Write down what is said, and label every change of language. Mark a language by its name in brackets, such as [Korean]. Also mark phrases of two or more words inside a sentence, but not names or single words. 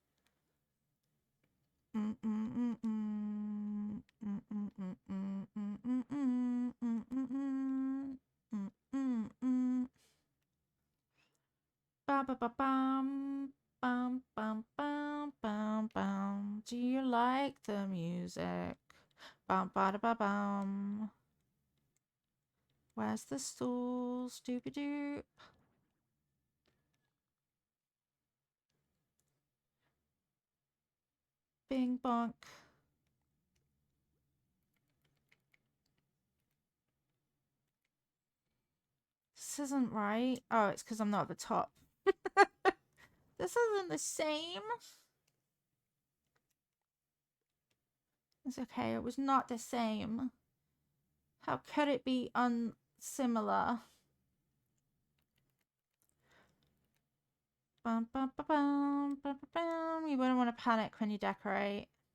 [English] Bam, bam, bam, bam, bam, bam, bam, bam. Do you like the music? Bam, ba, da, ba, bam. Where's the stools? Doopy doop. Bing bonk. This isn't right. Oh, it's because I'm not at the top. This isn't the same. It's okay. It was not the same. How could it be unsimilar? Bum, bum, bum, bum, bum, bum, bum. You wouldn't want to panic when you decorate.